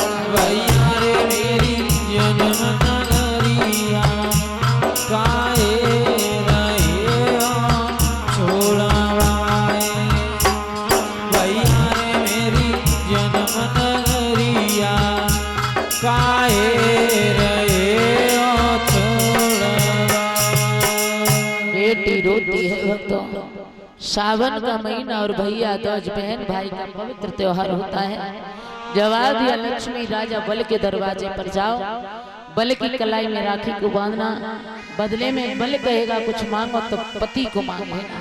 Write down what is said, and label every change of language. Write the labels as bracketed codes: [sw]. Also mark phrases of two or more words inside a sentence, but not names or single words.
[hi] भैया रे मेरी जन्म नगरिया, काहे रहे हो छोड़वाए, भैया रे मेरी जन्म नगरिया, काहे रहे हो छोड़वाए। बेटी रोती है भक्तों। सावन का महीना और भैया दूज बहन भाई का पवित्र त्योहार होता है। जवाब दिया लक्ष्मी राजा बल के दरवाजे पर जाओ, बल की कलाई में राखी को बांधना, बदले में बल कहेगा कुछ मांगो तो पति को मांग लेना।